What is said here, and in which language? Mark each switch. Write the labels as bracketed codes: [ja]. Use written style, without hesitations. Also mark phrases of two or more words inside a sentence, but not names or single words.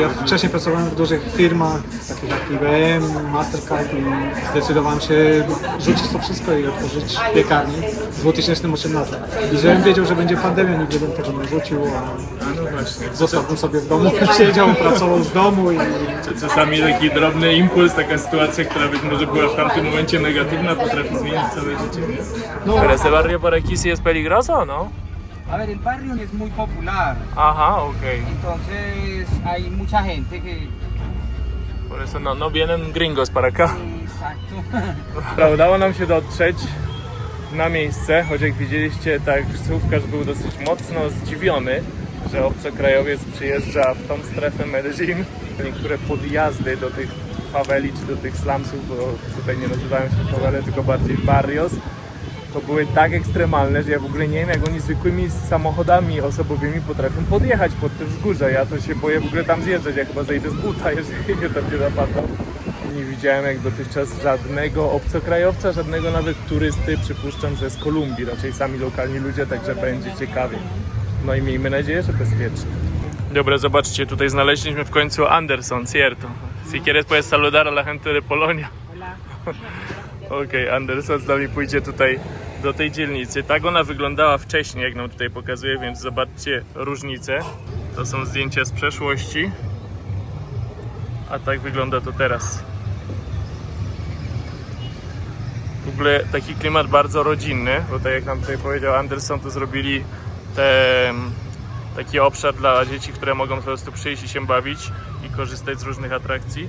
[pl] Ja wcześniej pracowałem w dużych firmach, takich jak IBM, Mastercard i zdecydowałem się rzucić to wszystko i otworzyć piekarnię w 2018. I żebym wiedział, że będzie pandemia, nigdy bym tego nie rzucił, No właśnie. a zostałbym sobie w domu, siedział, pracował z domu i Czasami taki drobny impuls, taka sytuacja, która być może była w tamtym momencie negatywna, potrafi zmienić całe życie. no, [es] Ese barrio por aquí sí es peligroso, ¿no? A ver, el barrio es muy popular, [pl] Aha, okej. [es] entonces hay mucha gente que... Por eso no vienen gringos para acá. Exacto. [pl] Udało nam się dotrzeć na miejsce, choć jak widzieliście, taksówkarz był dosyć mocno zdziwiony, że obcokrajowiec przyjeżdża w tą strefę Medellin. Niektóre podjazdy do tych faweli czy do tych slumsów, bo tutaj nie nazywają się fawele, tylko bardziej barrios, to były tak ekstremalne, że ja w ogóle nie wiem, jak oni zwykłymi samochodami osobowymi potrafią podjechać pod te wzgórza. Ja to się boję w ogóle tam zjeżdżać, ja chyba zejdę z buta, jeżeli mnie tam nie napadną. Nie widziałem jak dotychczas żadnego obcokrajowca, żadnego nawet turysty, przypuszczam, że z Kolumbii, raczej sami lokalni ludzie, także będzie ciekawie. No i miejmy nadzieję, że bezpiecznie. Dobra, zobaczcie, tutaj znaleźliśmy w końcu Anderson, cierto. [es] Si quieres puedes saludar a la gente de Polonia. [pl] Okej, Anderson z nami pójdzie tutaj do tej dzielnicy. Tak ona wyglądała wcześniej, jak nam tutaj pokazuje, więc zobaczcie różnicę. To są zdjęcia z przeszłości, a tak wygląda to teraz. W ogóle taki klimat bardzo rodzinny, bo tak jak nam tutaj powiedział Anderson, to zrobili taki obszar dla dzieci, które mogą po prostu przyjść i się bawić i korzystać z różnych atrakcji.